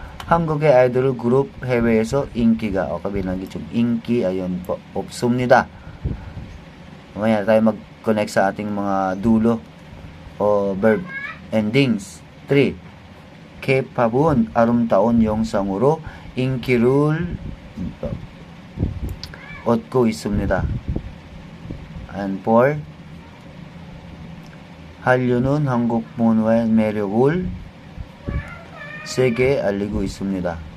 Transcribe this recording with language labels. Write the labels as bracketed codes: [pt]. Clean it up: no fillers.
[ko] 한국의 아이돌 그룹 해외에서 인기가, [tl] binanggit yung inki, ayun po, [ko] 없습니다. [tl] Mamaya tayo mag-connect sa ating mga dulo o verb endings. [ko] 3, K-pop은 아름다운 영상으로 인기를 얻고 있습니다. And 4, 한류는 한국 문화의 매력을 세계에 알리고 있습니다.